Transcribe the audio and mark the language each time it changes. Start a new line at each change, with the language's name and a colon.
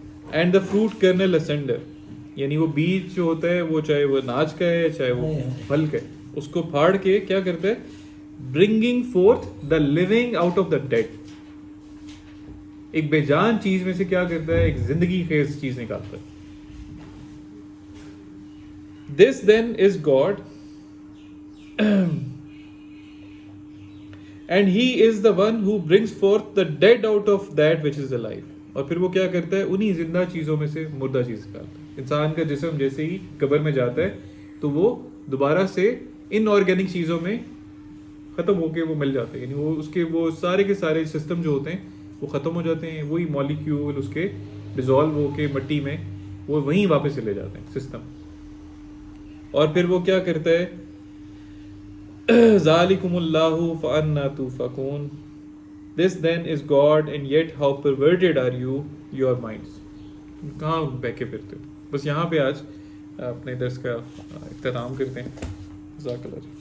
English: and the fruit kernel ascender,
Urdu: یعنی وہ بیج جو ہوتا ہے وہ چاہے وہ اناج کا ہے چاہے وہ پھل کا ہے, اس کو پھاڑ کے کیا کرتا ہے,
English: Bringing forth the living out of the dead.
Urdu: ایک بے جان چیز میں سے کیا کرتا ہے, ایک زندگی خیز چیز نکالتا ہے.
English: This then is God and he is the one who brings forth the dead out of that which is alive.
Urdu: اور پھر وہ کیا کرتا ہے, انہی زندہ چیزوں میں سے مردہ چیز نکالتا ہے. انسان کا جسم جیسے ہی قبر میں جاتا ہے تو وہ دوبارہ سے ان آرگینک چیزوں میں ختم ہو کے وہ مل جاتے ہیں, یعنی وہ اس کے وہ سارے کے سارے سسٹم جو ہوتے ہیں وہ ختم ہو جاتے ہیں, وہی مالیکیول اس کے ڈیزالو ہو کے مٹی میں وہ وہیں واپس چلے جاتے ہیں سسٹم. اور پھر وہ کیا کرتا ہے,
Arabic: ذالکم اللہ فانا توفکون.
English: This then is God and yet how perverted are you, your minds.
Urdu: کہاں بہکے پھرتے ہو. بس یہاں پہ آج اپنے درس کا اختتام کرتے ہیں. جزاک اللہ.